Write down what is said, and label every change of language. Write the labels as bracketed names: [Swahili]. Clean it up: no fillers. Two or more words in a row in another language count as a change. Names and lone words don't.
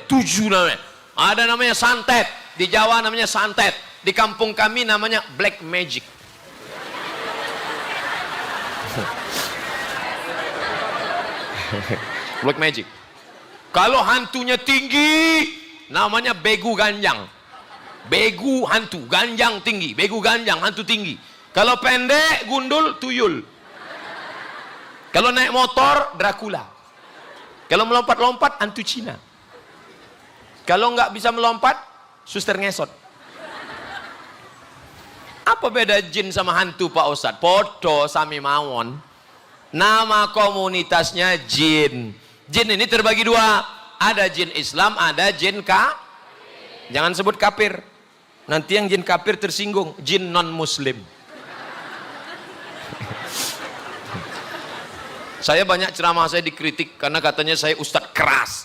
[Indonesian] 7 namanya. Ada namanya santet. Di Jawa namanya santet. Di kampung kami namanya [English] black magic. Black magic. [Indonesian] Kalau hantunya tinggi, namanya begu ganjang. Begu hantu, ganjang tinggi. Begu ganjang, hantu tinggi. Kalau pendek, gundul, tuyul. Kalau naik motor, Dracula. Kalau melompat-lompat, hantu Cina. Kalau nggak bisa melompat, suster ngesot. Apa beda jin sama hantu Pak Ustadz? [Javanese] Podo sami mawon. [Indonesian] Nama komunitasnya jin. Jin ini terbagi dua. Ada jin Islam, ada jin Jangan sebut kafir. Nanti yang jin kafir tersinggung. Jin non-muslim. Saya banyak ceramah saya dikritik karena katanya saya ustadz keras.